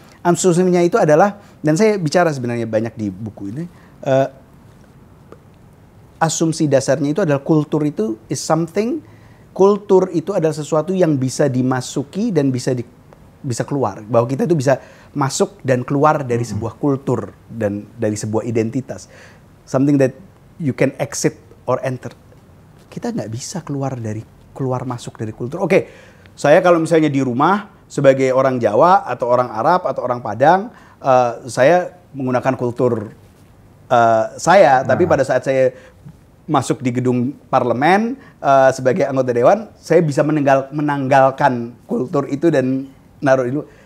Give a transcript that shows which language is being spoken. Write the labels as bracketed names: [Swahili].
[Indonesian] Asumsinya itu adalah, dan saya bicara sebenarnya banyak di buku ini, asumsi dasarnya itu adalah kultur itu [English] is something, [Indonesian] kultur itu adalah sesuatu yang bisa dimasuki dan bisa keluar. Bahwa kita itu bisa masuk dan keluar dari sebuah kultur dan dari sebuah identitas. [English] Something that you can exit or enter. [Indonesian] Kita nggak bisa keluar masuk dari kultur. Oke, saya kalau misalnya di rumah sebagai orang Jawa atau orang Arab atau orang Padang, saya menggunakan kultur saya. Tapi pada saat saya masuk di gedung parlemen sebagai anggota dewan, saya bisa menanggalkan kultur itu dan naruh itu.